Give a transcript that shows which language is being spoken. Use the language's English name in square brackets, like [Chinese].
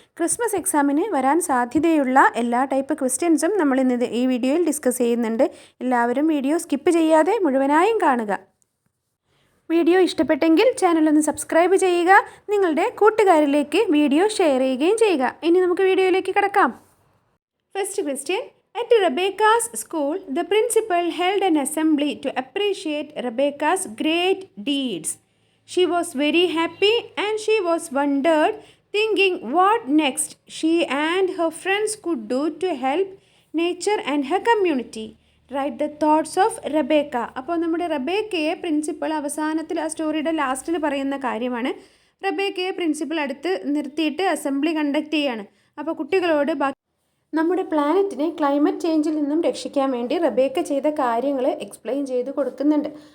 [Malayalam] Christmas എക്സാമിന് വരാൻ സാധ്യതയുള്ള എല്ലാ ടൈപ്പ് ക്വസ്റ്റ്യൻസും നമ്മൾ ഇന്ന് ഈ വീഡിയോയിൽ ഡിസ്കസ് ചെയ്യുന്നുണ്ട്. എല്ലാവരും വീഡിയോ സ്കിപ്പ് ചെയ്യാതെ മുഴുവനായും കാണുക. വീഡിയോ ഇഷ്ടപ്പെട്ടെങ്കിൽ ചാനലൊന്ന് സബ്സ്ക്രൈബ് ചെയ്യുക, നിങ്ങളുടെ കൂട്ടുകാരിലേക്ക് വീഡിയോ ഷെയർ ചെയ്യുകയും ചെയ്യുക. ഇനി നമുക്ക് വീഡിയോയിലേക്ക് കടക്കാം. [English] First question. At Rebecca's school, the principal held an assembly to appreciate Rebecca's great deeds. She was very happy and she was wondered, thinking what next she and her friends could do to help nature and her community. Write the thoughts of Rebecca. [Malayalam] അപ്പോൾ നമ്മുടെ റബേക്കയെ principal അവസാനത്തിൽ ആ സ്റ്റോറിയുടെ ലാസ്റ്റിൽ പറയുന്ന കാര്യമാണ്. റബേക്കയെ principal അടുത്ത് നിർത്തിയിട്ട് assembly conduct ചെയ്യാണ്. അപ്പോൾ കുട്ടികളോട് നമ്മുടെ പ്ലാനറ്റിനെ ക്ലൈമറ്റ് ചേഞ്ചിൽ നിന്നും രക്ഷിക്കാൻ വേണ്ടി റബേക്ക ചെയ്ത കാര്യങ്ങൾ എക്സ്പ്ലെയിൻ ചെയ്ത് കൊടുക്കുന്നുണ്ട്.